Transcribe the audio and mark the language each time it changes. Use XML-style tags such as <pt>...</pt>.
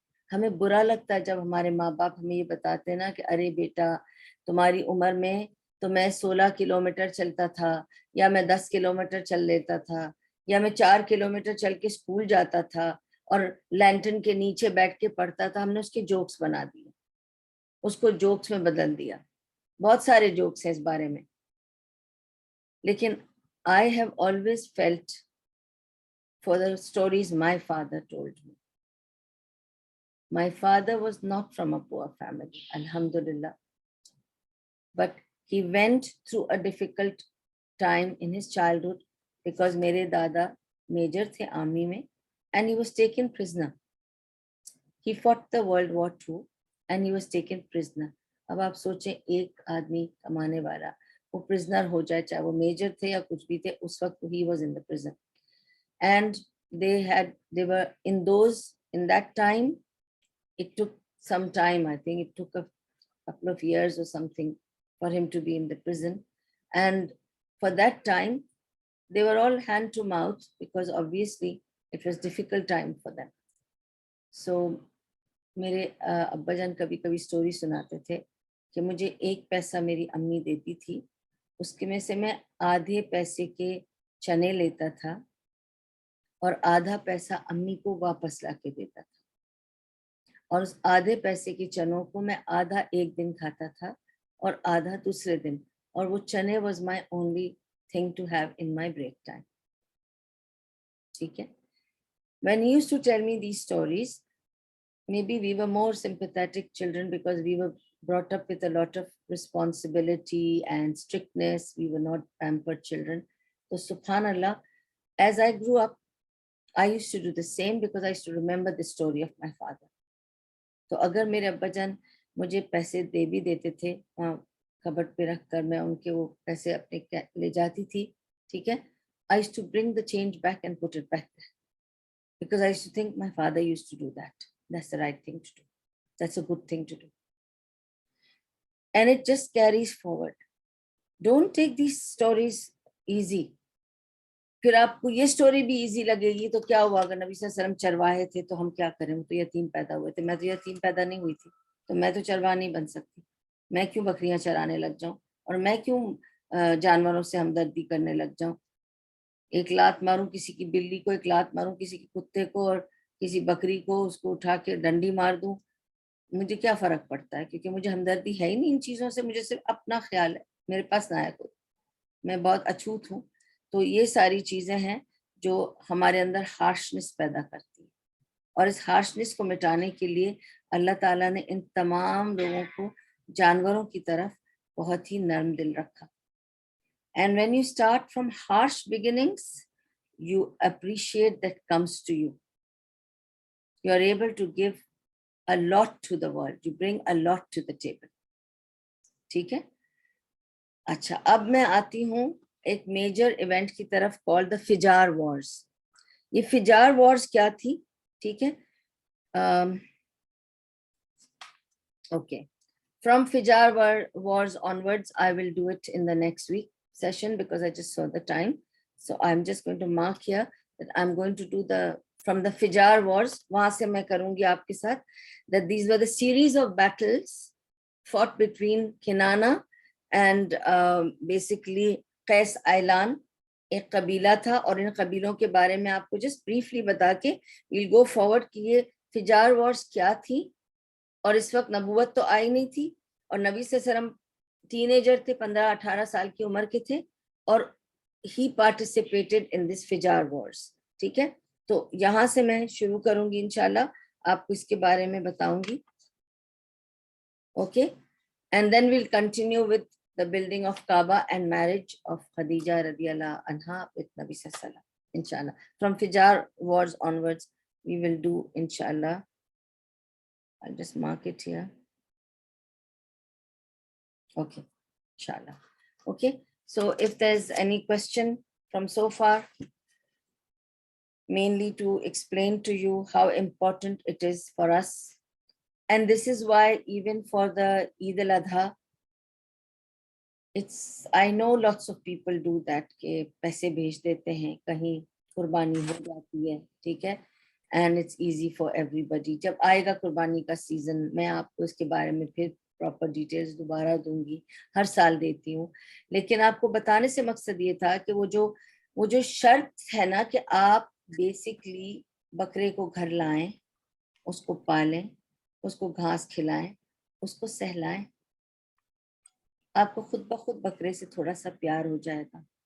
<ur>ہمیں برا لگتا ہے جب ہمارے ماں باپ ہمیں یہ بتاتے ہیں نا کہ ارے بیٹا تمہاری عمر میں تو میں 16 کلومیٹر چلتا تھا, یا میں 10 کلومیٹر چل لیتا تھا, یا میں 4 کلومیٹر چل کے اسکول جاتا تھا اور لینٹن کے نیچے بیٹھ کے پڑھتا تھا. ہم نے اس کے جوکس بنا دیے, اس کو جوکس میں بدل دیا. بہت سارے جوکس ہیں اس بارے میں. لیکن</ur> <en>I have always felt for the stories my father told me. My father was not from a poor family, alhamdulillah. But he went through a difficult time in his childhood because</en> <ur>mere dada major the army mein</ur> <en>and he was taken prisoner. He fought the World War II and he was taken prisoner.</en> <ur>اب آپ سوچیں ایک آدمی کمانے والا وہ prisoner ہو جائے, چاہے وہ میجر تھے یا کچھ بھی تھے, اس وقت</ur> <en>he was in the prison. And they were in that time, it took some time, I think it took a couple of years or something for him to be in the prison. And for that time, they were all hand to mouth because obviously it was difficult time for them. So</en> <ur>میرے ابا جان کبھی کبھی story سناتے تھے کہ مجھے 1 پیسہ میری امی دیتی تھی, اس کے میں سے میں آدھے پیسے کے چنے لیتا تھا اور آدھا پیسہ امی کو واپس لا کے دیتا تھا, اور اس آدھے پیسے کے چنوں کو میں آدھا ایک دن کھاتا تھا اور آدھا دوسرے دن, اور وہ چنے</ur> <en>Was my only thing to have in my break time.</en> <ur>ٹھیک ہے.</ur> <en>When he used to tell me these stories, maybe we were more sympathetic children because we were brought up with a lot of responsibility and strictness. We were not pampered children. So subhanallah, as I grew up, I used to do the same because I used to remember the story of my father.</en> <ur>تو اگر میرے ابا جان مجھے پیسے دے بھی دیتے تھے, کبٹ پہ رکھ کر میں ان کے وہ پیسے اپنے لے جاتی تھی, ٹھیک ہے,</ur> <en>I used to bring the change back and put it back there because I used to think my father used to do that. That's the right thing to do. That's a good thing to do. And it just carries forward. Don't take these stories easy.</en> <ur>پھر آپ کو یہ story بھی easy لگے گی تو کیا ہوا, اگر نبی صلی اللہ علیہ وسلم چرواہے تھے تو ہم کیا کریں, وہ تو یتیم پیدا ہوئے تھے, میں تو یتیم پیدا نہیں ہوئی تھی, تو میں تو چرواہ نہیں بن سکتی. میں کیوں بکریاں چرانے لگ جاؤں, اور میں کیوں جانوروں سے ہمدردی کرنے لگ جاؤں. ایک لات ماروں کسی کی بلی کو, ایک لات ماروں کسی کے کتے کو, اور کسی بکری کو اس کو اٹھا کے ڈنڈی مار دوں, مجھے کیا فرق پڑتا ہے, کیونکہ مجھے ہمدردی ہے ہی نہیں ان چیزوں سے, مجھے صرف اپنا خیال ہے, میرے پاس نہ ہے کوئی, میں بہت اچھوت ہوں. تو یہ ساری چیزیں ہیں جو ہمارے اندر ہارشنس پیدا کرتی ہے, اور اس ہارشنس کو مٹانے کے لیے اللہ تعالیٰ نے ان تمام لوگوں کو جانوروں کی طرف بہت ہی نرم دل رکھا.</ur> <en>And when you start from harsh beginnings, you appreciate that comes to you. You are able to give a lot to the world. You bring a lot to the table.</en> <ur>ٹھیک ہے. اچھا, اب میں آتی ہوں ایک میجر ایونٹ کی طرف, کال دا فجار وارز. یہ فجار وارز کیا تھی, ٹھیک ہے.</ur> <en>Okay, from Fijar wars onwards, I will do it in the next week session because I just saw the time. So I'm just going to mark here that I'm going to do from the Fijar wars,</en> <ur>وہاں سے میں کروں گی آپ کے ساتھ,</ur> <en>that these were the series of battles fought between Kinana and basically Qais Ailan.</en> <ur>ایک قبیلہ تھا, اور ان قبیلوں کے بارے میں آپ کو</ur> <en>just briefly</en> <ur>بتا کے</ur> <en>we'll go forward</en> <ur>کہ یہ فجار وارز کیا تھی. اور اس وقت نبوت تو آئی نہیں تھی, اور نبی صلی اللہ علیہ وسلم ٹین ایجر تھے, 15-18 سال کی عمر کے تھے, اور</ur> <en>He participated in this Fijar wars.</en> <ur>ٹھیک ہے, تو یہاں سے میں شروع کروں گی انشاءاللہ, آپ کو اس کے بارے میں بتاؤں گی.</ur> <en>Okay, and then we'll continue with the building of Kaaba and marriage of Khadija radiallahu anha with Nabi sallallahu alaihi wasallam, inshallah. From Fijar wars onwards, we will do, inshallah. I'll just mark it here. Okay, inshallah. Okay, so if there's any question from so far, mainly to explain to you how important it is for us. And this is why even for the Eid al-Adha, I know lots of people do that,</en> <ur>کہ پیسے بھیج دیتے ہیں کہیں قربانی ہو جاتی ہے, ٹھیک ہے,</ur> <en>and it's easy for everybody.</en> <ur>جب آئے گا قربانی کا سیزن, میں آپ کو اس کے بارے میں پھر پراپر ڈیٹیلز دوبارہ دوں گی, ہر سال دیتی ہوں. لیکن آپ کو بتانے سے مقصد یہ تھا کہ وہ جو شرط ہے نا کہ آپ بیسکلی بکرے کو گھر لائیں, اس کو پالیں, اس کو گھاس کھلائیں, اس کو سہلائیں, آپ کو خود بخود بکرے سے تھوڑا سا پیار ہو جائے گا.</ur>